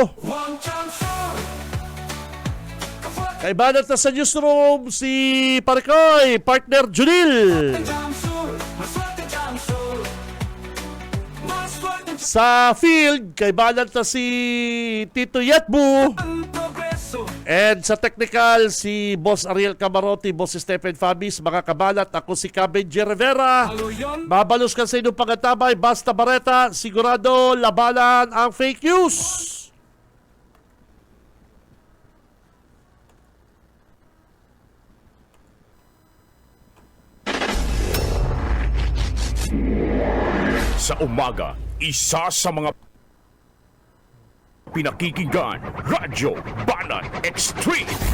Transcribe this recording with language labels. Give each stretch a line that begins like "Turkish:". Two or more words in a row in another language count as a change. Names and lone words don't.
Bikol: Kay banat na sa newsroom, si Parikoy, partner Junil. Sa field, kay banat na si Tito Yatbu. And sa technical, si Boss Ariel Camarote, Boss Stephen Fabis, mga kabalat, ako si Benji Rivera. Mabalos ka sa inyong pagkatabay, basta bareta, sigurado labanan ang fake news.
Filipino: Sa umaga, isa sa mga pinakikinggan, Radyo Banat Extreme.